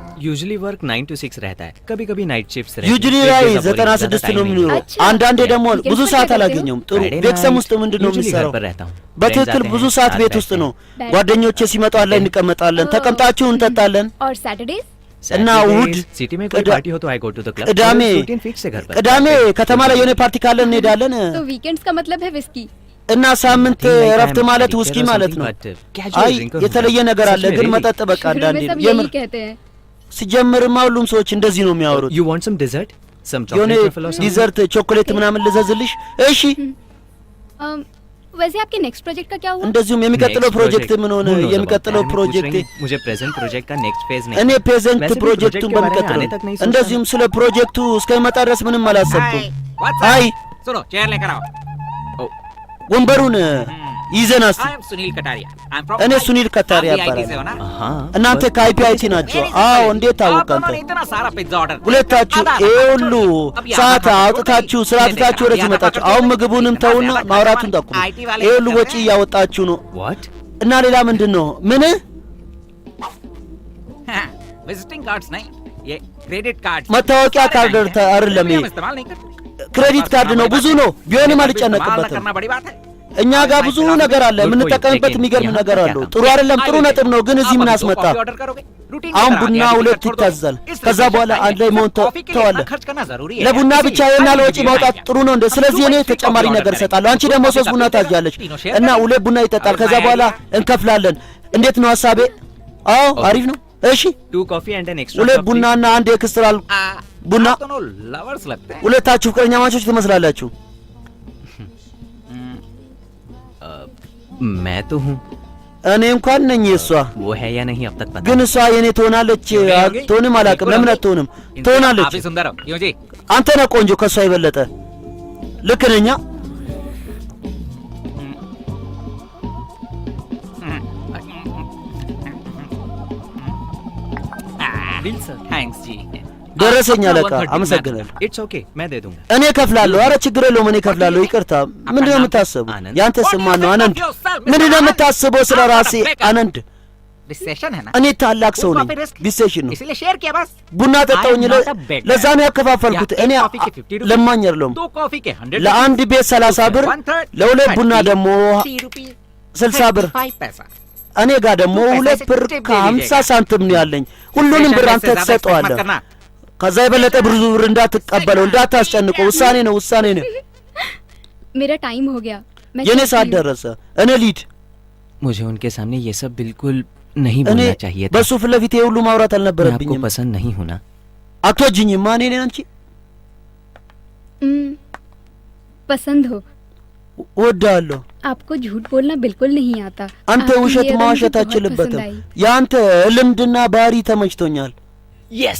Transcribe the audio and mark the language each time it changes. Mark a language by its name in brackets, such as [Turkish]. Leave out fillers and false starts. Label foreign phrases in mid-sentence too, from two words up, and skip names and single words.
[English] usually work [Hindi] 9 to 6 रहता है, कभी-कभी [English] night shifts [Hindi] रहती हैं। [Amharic] ዩጁሊ ላይ 96 ነው የሚኖረው። አንዳንዴ ደግሞ ብዙ ሰዓት አላገኘውም። ጥሩ ቤተሰብ ውስጥ ምንድነው የሚሰራው? በትክክል ብዙ ሰዓት ቤት ውስጥ ነው። ጓደኞቼ ሲመጡ አለ እንቀመጣለን፣ ተቀምጣችሁ እንጠጣለን። [Hindi] और सैटरडेज [Amharic] እና እሑድ [Hindi] सिटी में कोई पार्टी हो तो [English] I go to the club. [Amharic] ቅዳሜ ከተማ ላይ የሆነ ፓርቲ ካለ እንሄዳለን። [Hindi] तो वीकेंड्स का मतलब है विस्की [Amharic] እና ሳምንት እረፍት ማለት ውስኪ ማለት ነው። አይ የተለየ ነገር አለ ግን መጠጥ በቃ አንዳንዴ የምር ሲጀምርማ ሁሉም ሰዎች እንደዚህ ነው የሚያወሩት። [English] You want some dessert? Some [Amharic] የሆነ [English] chocolate? [Amharic] ዲዘርት ቾኮሌት ምናምን ልዘዝልሽ? እሺ [Hindi] वैसे आपके [English] next project [Hindi] का क्या हुआ? [Amharic] እንደዚሁም የሚቀጥለው ፕሮጀክት ምን ሆነ? የሚቀጥለው ፕሮጀክት [Hindi] मुझे [English] present project [Hindi] का [English] next phase [Hindi] नहीं। [Amharic] እኔ ፕሬዘንት ፕሮጀክቱን በሚቀጥለው እንደዚሁም ስለ ፕሮጀክቱ እስከሚመጣ ድረስ ምንም አላሰብኩም። አይ [Hindi] सुनो चेयर लेकर आओ। [Amharic] ወንበሩን ይዘን እስቲ። [English] I am Sunil Kataria. I am from [Amharic] እኔ ሱኒል ከታሪያ እባላለሁ። እናንተ ከአይፒአይቲ ናቸው? አዎ። እንዴት ታወቀ አንተ? [Hindi] इतना सारा [English] pizza order [Amharic] ሁለታችሁ ይሄ ሁሉ ሰዓት አውጥታችሁ ስራ ትታችሁ ወደዚህ መጣችሁ። አሁን ምግቡንም ተውና ማውራቱን ተቁ። ይሄ ሁሉ ወጪ እያወጣችሁ ነው። እና ሌላ ምንድን ነው? ምን [English] visiting cards [Hindi] नहीं, ये [English] credit card [Amharic] መታወቂያ ካርድ አይደለም ይሄ ክሬዲት ካርድ ነው። ብዙ ነው ቢሆንም አልጨነቅበትም። እኛ ጋር ብዙ ነገር አለ የምንጠቀምበት። የሚገርም ነገር አለው። ጥሩ አይደለም? ጥሩ ነጥብ ነው። ግን እዚህ ምን አስመጣ? አሁን ቡና ሁለት ይታዛል። ከዛ በኋላ አንድ ላይ መሆን ተዋለ። ለቡና ብቻ የና ለወጪ ማውጣት ጥሩ ነው እንዴ? ስለዚህ እኔ ተጨማሪ ነገር እሰጣለሁ። አንቺ ደግሞ 3 ቡና ታዛለች እና 2 ቡና ይጠጣል። ከዛ በኋላ እንከፍላለን። እንዴት ነው ሐሳቤ? አዎ አሪፍ ነው። እሺ [English] 2 coffee and an extra [Amharic] 2 ቡናና አንድ ኤክስትራል ቡና። ሁለታችሁ ፍቅረኛ ማቾች ትመስላላችሁ። [Hindi] मैं तो हूँ। [Amharic] እኔ እንኳን ነኝ እሷ። [Hindi] वो है या नहीं अब तक पता [Amharic] ግን እሷ የኔ ትሆናለች አትሆንም አላውቅም። ለምን አትሆንም? ትሆናለች። [Hindi] आप ही सुंदर हो क्यों जी? [Amharic] አንተ ነህ ቆንጆ ከሷ የበለጠ። ልክ ነኝ? [English] bill sir. [Hindi] थैंक्स जी। [Amharic] ደረሰኝ አለቃ። አመሰግናለሁ። [English] it's okay [Hindi] मैं दे दूंगा। [Amharic] እኔ ከፍላለሁ። አረ ችግር የለውም እኔ ከፍላለሁ። ይቅርታ። ምንድነው የምታስበው? ያንተ ስም ማን ነው? አነንድ። ምንድነው የምታስበው ስለ ራሴ? አነንድ [Hindi] डिस्कशन है ना? [Amharic] እኔ ታላቅ ሰው ነኝ። ዲሴሽን ነው። [Hindi] इसलिए शेयर किया बस। [Amharic] ቡና ጠጣውኝ ለዛ ነው ያከፋፈልኩት። እኔ ለማኝ አይደለሁም። [Hindi] 2 कॉफी के 100 [Amharic] ለአንድ ቤት 30 ብር፣ ለሁለት ቡና ደግሞ 60 ብር። እኔ ጋር ደግሞ 2 ብር ከ50 ሳንቲም ነው ያለኝ። ሁሉንም ብር አንተ ትሰጠዋለህ። ከዛ የበለጠ ብዙ ብር እንዳትቀበለው፣ እንዳታስጨንቀው። ውሳኔ ነው፣ ውሳኔ ነው። [Hindi] मेरा टाइम हो गया। [Amharic] የኔ ሰዓት ደረሰ። እኔ ሊድ [Hindi] मुझे उनके सामने ये सब बिल्कुल नहीं बोलना चाहिए था। [Amharic] በሱ ፊት ለፊት ሁሉ ማውራት አልነበረብኝም። [Hindi] आपको पसंद नहीं होना [Amharic] አትወጂኝማ እኔ አንቺ [Hindi] पसंद हो? [Amharic] እወዳለሁ። [Hindi] आपको झूठ बोलना बिल्कुल नहीं आता। [Amharic] አንተ ውሸት ማዋሸት አትችልበትም። ያንተ ልምድና ባህሪ ተመችቶኛል። [English] यस